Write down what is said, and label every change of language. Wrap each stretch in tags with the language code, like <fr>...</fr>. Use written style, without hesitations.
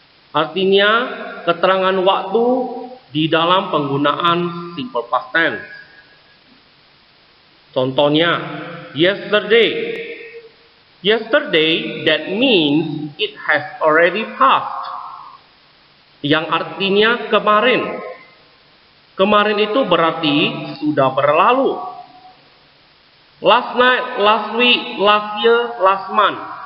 <id>Artinya keterangan waktu di dalam penggunaan simple past tense.</id> <en>Contohnya, yesterday. Yesterday, that means it has already passed.</en> <id>Yang artinya kemarin. Kemarin itu berarti sudah berlalu.</id> <en>Last night, last week, last year, last month.</en>